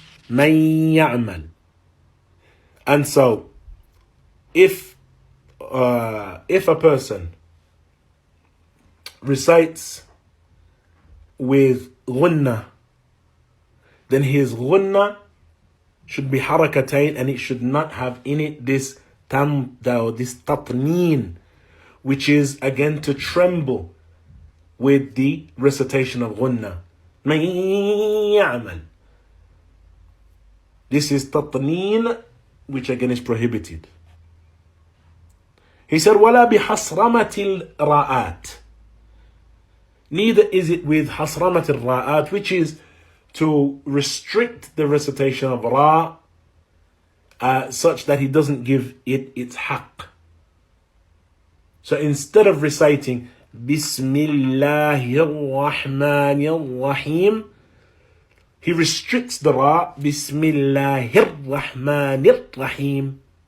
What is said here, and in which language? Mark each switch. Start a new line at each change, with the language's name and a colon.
English: Man ya'mal. And so, if a person recites with ghunna, then his ghunna should be harakatain, and it should not have in it this tamda, or this tatneen, which is again to tremble with the recitation of ghunna. Man ya'mal. This is tatneen, which again is prohibited. He said,
Arabic: وَلَا بِحَصْرَمَةِ الرَّاءَاتِ.
English: Neither is it with hasramat al-ra'at, which is to restrict the recitation of ra such that he doesn't give it its haqq. So instead of reciting Bismillahir Rahmanir Rahim, he restricts the ra, Bismillahir Rahmanir Rahim.